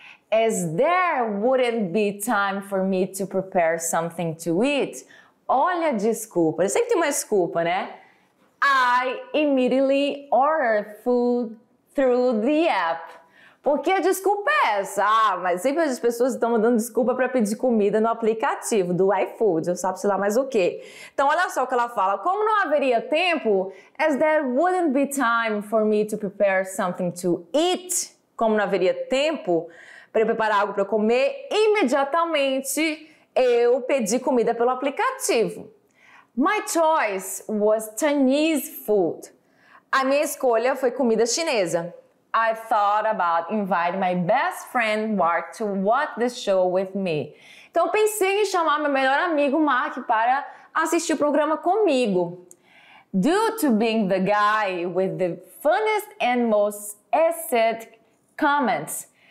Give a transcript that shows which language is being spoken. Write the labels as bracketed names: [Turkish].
[English] As there wouldn't be time for me to prepare something to eat. [Portuguese] Olha a desculpa, sempre tem uma desculpa, né? [English] I immediately ordered food through the app. [Portuguese] Porque a desculpa é essa? Mas sempre as pessoas estão dando desculpa para pedir comida no aplicativo do iFood, eu sabe sei lá mais o quê. Então olha só o que ela fala, como não haveria tempo, [English] as there wouldn't be time for me to prepare something to eat, [Portuguese] como não haveria tempo para eu preparar algo para eu comer, imediatamente eu pedi comida pelo aplicativo. [English] My choice was Chinese food. [Portuguese] A minha escolha foi comida chinesa. [English] I thought about inviting my best friend Mark to watch the show with me. [Portuguese] Então eu pensei em chamar meu melhor amigo Mark para assistir o programa comigo. [English] Due to being the guy with the funniest and most aesthetic comments.